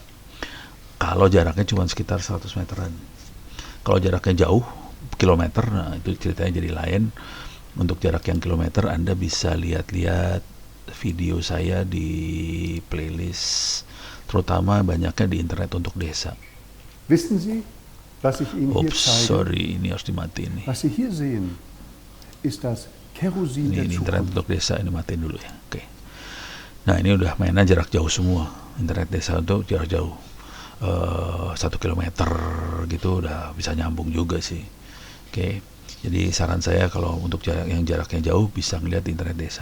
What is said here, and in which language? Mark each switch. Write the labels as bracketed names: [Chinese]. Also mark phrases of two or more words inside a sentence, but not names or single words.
[Indonesian] Kalau jaraknya cuma sekitar 100 meteran. Kalau jaraknya jauh, kilometer, nah itu ceritanya jadi lain. Untuk jarak yang kilometer, Anda bisa lihat-lihat video saya di playlist, terutama banyaknya di internet untuk desa. [German] Wissen Sie, was ich Ihnen hier zeige? [Indonesian] Sorry, ini harus dimatiin nih. [German] Was Sie hier sehen, ist das Kerosin der [Indonesian] Ini internet [German] Zukunft. [Indonesian] untuk desa, ini matiin dulu ya. Oke. Nah, ini udah mainnya jarak jauh semua. Internet desa untuk jarak jauh. 1 kilometer gitu udah bisa nyambung juga sih. Oke. Jadi saran saya kalau untuk jaraknya jauh bisa ngeliat di internet desa.